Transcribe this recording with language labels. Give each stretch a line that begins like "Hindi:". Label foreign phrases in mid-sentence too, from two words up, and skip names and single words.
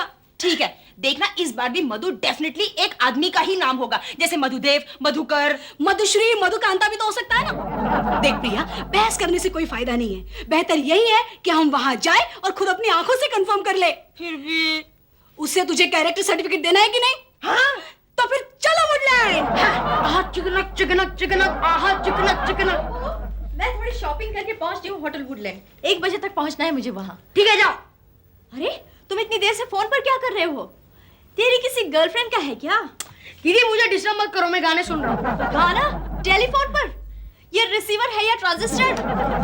Hindi: ठीक है, देखना इस बार भी मधु डेफिनेटली एक आदमी का ही नाम होगा, जैसे मधुदेव, मधुकर, मधुश्री, मधुकांता भी तो हो सकता है ना। देख प्रिया, बहस करने से कोई फायदा नहीं है। बेहतर यही है कि हम वहां जाए और खुद अपनी आंखों से कंफर्म कर ले। फिर भी उससे तुझे
English: character certificate
Hindi: देना है कि नहीं? हाँ तो फिर चलो वुडलैंड। आहा चिकनक चिकनक चिकनक, आहा चिकनक चिकनक। मैं थोड़ी शॉपिंग करके पहुंचती हूँ होटल वुडलैंड। 1 बजे तक पहुंचना है मुझे वहां। ठीक है जाओ। अरे तुम इतनी देर से फोन पर क्या कर रहे हो? तेरी किसी गर्लफ्रेंड का है क्या? दीदी मुझे डिस्टर्ब मत करो, मैं गाने सुन रहा हूँ। गाना? टेलीफोन पर? ये रिसीवर है या ट्रांजिस्टर?